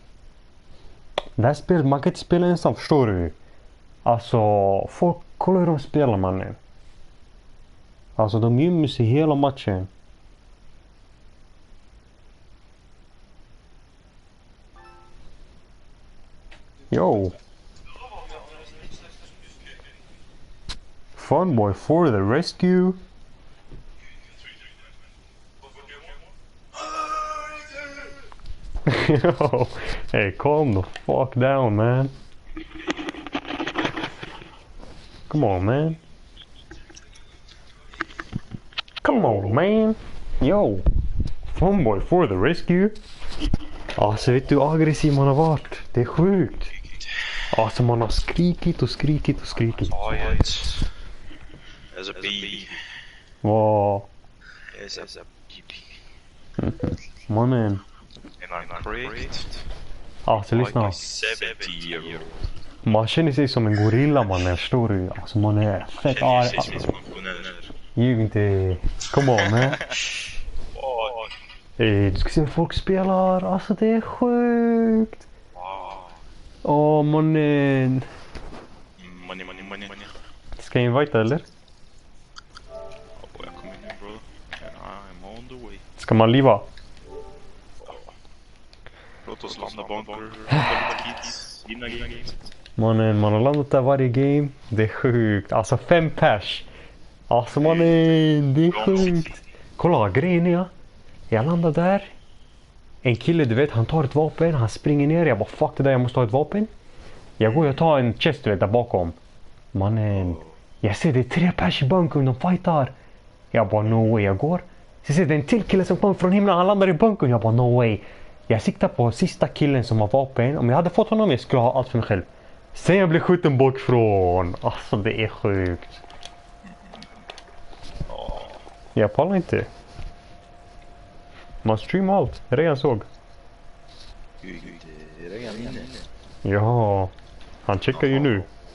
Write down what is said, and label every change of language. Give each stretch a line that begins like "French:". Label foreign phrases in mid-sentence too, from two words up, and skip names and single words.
Swedish: Man kan inte spela ensam, förstår du? Alltså, folk, kolla hur de spelar, mannen. Alltså, de gömmer sig hela matchen.
English: Yo. Fun boy for the rescue. Yo, hey, calm the fuck down, man. Come on, man. Come on, man. Yo, fun boy for the rescue.
Swedish: Alltså, vet du hur aggressiv man har varit? Det är sjukt. Alltså, man har skrikit och skrikit och skrikit.
English: Quiet. As a baby. Wow. As a baby.
Swedish: Mannen.
English: And I'm correct.
Swedish: Alltså, lyssna.
English: 70-year-old.
Swedish: Man känner sig som en gorilla, mannen, förstår du? Alltså, man är fett arg. Ljug inte.
English: Come on, man.
Swedish: Du ska se hur folk spelar. Alltså, det är sjukt. Åh, mannen.
English: Money.
Swedish: Ska jag invita, eller? Jag kommer nu,
English: bro. And I'm on the way.
Swedish: Ska man liva? Låt oss landa bunker.
English: Kids. Inna games.
Swedish: Mannen, man har landat där varje game. Det är sjukt. Alltså 5 pers. Alltså mannen, det är sjukt. Kolla, grejen är. Jag landar där. En kille, du vet, han tar ett vapen. Han springer ner. Jag bara, fuck det där, jag måste ha ett vapen. Jag går och tar en chest, du vet, där bakom. Mannen, jag ser det är 3 pers i bunkern, de fightar. Jag bara,
English: no way,
Swedish: jag går. Så ser det en till kille som kommer från himlen, han landar i bunkern. Jag bara,
English: no way.
Swedish: Jag siktar på sista killen som har vapen. Om jag hade fått honom, jag skulle ha allt för mig själv. Sen jag blir skjuten bakifrån. Alltså, det är sjukt. Jag pallar inte. Man streamar allt. Redan såg. Ja, han checkar ju nu.